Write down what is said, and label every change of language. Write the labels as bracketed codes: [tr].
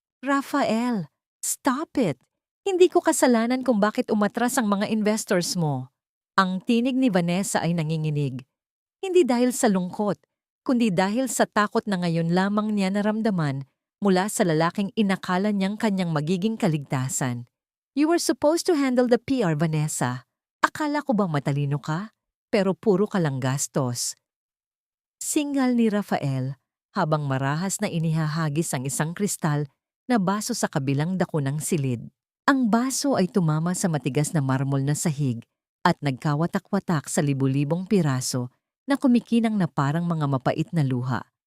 [tl] "Rafael, [en] stop it! [tl] Hindi ko kasalanan kung bakit umatras ang mga investors mo." Ang tinig ni Vanessa ay nanginginig, hindi dahil sa lungkot, kundi dahil sa takot na ngayon lamang niya naramdaman mula sa lalaking inakala niyang kanyang magiging kaligtasan. [en] "You were supposed to handle the PR, Vanessa. [tl] Akala ko ba matalino ka? Pero puro ka lang gastos." Singal ni Rafael habang marahas na inihahagis ang isang kristal na baso sa kabilang dako ng silid. Ang baso ay tumama sa matigas na marmol na sahig at nagkawatak-watak sa libu-libong piraso na kumikinang na parang mga mapait na luha.